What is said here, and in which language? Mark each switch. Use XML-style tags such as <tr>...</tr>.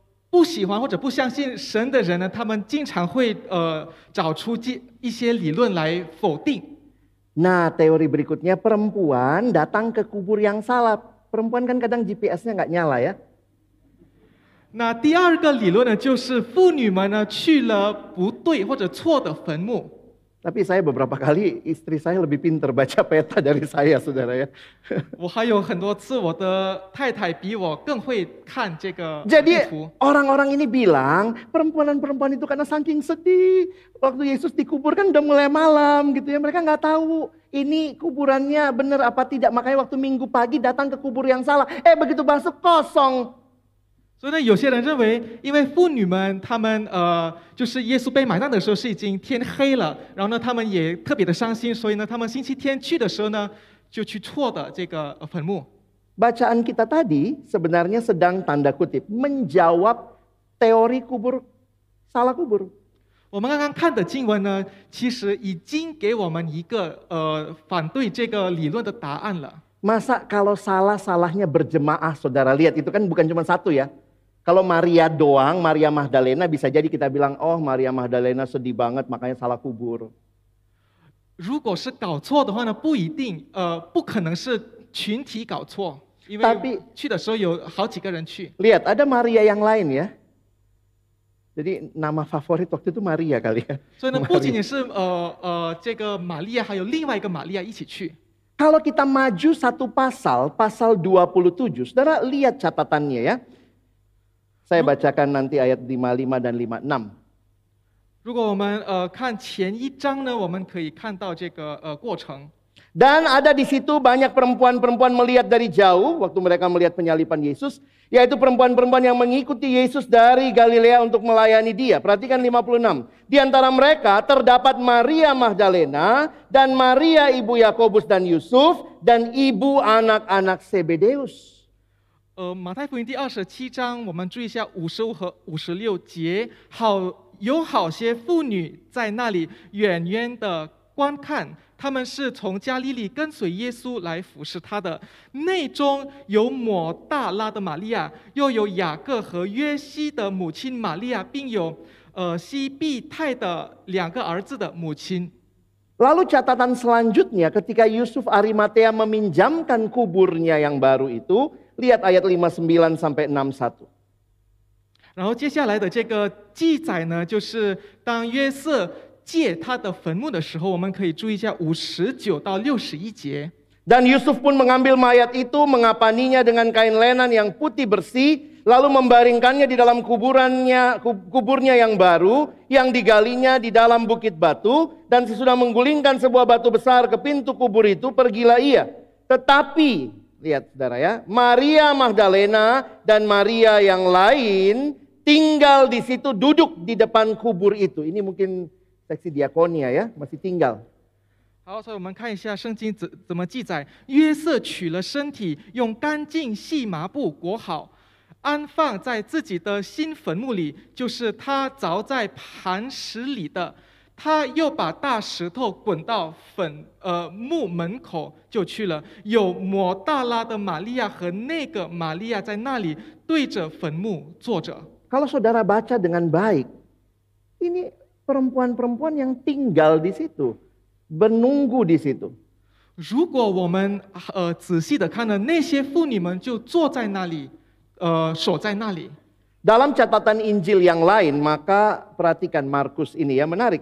<zh>不喜欢或者不相信神的人呢，他们经常会找出一些理论来否定。</zh> <id>Nah teori berikutnya, perempuan datang ke kubur yang salah. Perempuan kan kadang GPS-nya nggak nyala ya.</id> <zh>那第二个理论呢，就是妇女们呢去了不对或者错的坟墓。</zh> <id>Tapi saya beberapa kali istri saya lebih pinter baca peta dari saya, saudara ya.</id> <zh>我还有很多次，我的太太比我更会看这个地</zh> <id>Jadi</id> <zh>图。</zh> <id>orang-orang ini bilang perempuan itu karena saking sedih. Waktu Yesus dikubur kan udah mulai malam gitu ya. Mereka nggak tahu ini kuburannya benar apa tidak. Makanya waktu Minggu pagi datang ke kubur yang salah. Begitu masuk kosong.</id> <zh>所以呢，有些人认为，因为妇女们她们就是耶稣被埋葬的时候是已经天黑了，然后呢，他们也特别的伤心，所以呢，他们星期天去的时候呢，就去错的这个坟墓。</zh> <id>Bacaan kita tadi sebenarnya sedang tanda kutip menjawab teori kubur salah kubur.</id> <zh>我们刚刚看的经文呢，其实已经给我们一个反对这个理论的答案了。</zh> <id>Masa kalau salahnya berjemaah, saudara lihat itu kan bukan cuma satu ya. Kalau Maria doang, Maria Magdalena bisa jadi kita bilang, oh Maria Magdalena sedih banget makanya salah kubur.</id> <zh>如果是搞错的话呢，不一定，不可能是群体搞错，因</zh> <id>Tapi</id> <zh>为去的时候有好几个人去。</zh> <id>Lihat, ada Maria yang lain ya. Jadi nama favorit waktu itu Maria kali ya.</id> <zh>所以呢，不仅仅是这个玛利亚，还有另外一个玛利亚一起去。</zh> <id>Kalau kita maju satu pasal, pasal 27, saudara lihat catatannya ya. Saya bacakan nanti ayat 55 dan 56.</id> <zh>如果我们看前一章呢，我们可以看到这个过程。</zh> <id>Dan ada di situ banyak perempuan-perempuan melihat dari jauh waktu mereka melihat penyaliban Yesus, yaitu perempuan-perempuan yang mengikuti Yesus dari Galilea untuk melayani dia. Perhatikan 56. Di antara mereka terdapat Maria Magdalena dan Maria ibu Yakobus dan Yusuf dan ibu anak-anak Zebedeus.</id> <zh>马太福音第27章，我们注意一下55和56节，有好些妇女在那里远远的观看。他们是从加利利跟随耶稣来服侍他的，内中有抹大拉的玛利亚，又有雅各和约西的母亲玛利亚，并有西庇太的2个儿子的母亲。</zh> <id>Lalu catatan selanjutnya ketika Yusuf Arimatea meminjamkan kuburnya yang baru itu, lihat ayat 59 sampai 61.</id> <zh>然后接下来的这个记载呢，就是当约瑟 借他的坟墓的时候，我们可以注意一下59到61节。</zh> <id>Dan Yusuf pun mengambil mayat itu, mengapaninya dengan kain lenan yang putih bersih, lalu membaringkannya di dalam kuburnya yang baru, yang digalinya di dalam bukit batu, dan sesudah menggulingkan sebuah batu besar ke pintu kubur itu, pergilah ia. Tetapi, lihat saudara ya, Maria Magdalena dan Maria yang lain tinggal di situ, duduk di depan kubur itu. Ini mungkin seksi diakonia ya, masih tinggal.</id> <zh>好，所以我们看一下圣经怎么记载。约瑟取了身体，用干净细麻布裹好，安放在自己的新坟墓里，就是他凿在磐石里的。他又把大石头滚到墓门口就去了。有抹大拉的玛利亚和那个玛利亚在那里对着坟墓坐着。</zh> <id>Kalau saudara baca dengan baik, ini perempuan-perempuan yang tinggal di situ, menunggu di situ.</id> <zh>如果我们仔细的看呢，那些妇女们就坐在那里，守在那里。</zh> <id>Dalam catatan Injil yang lain, maka perhatikan Markus ini ya, menarik.</id>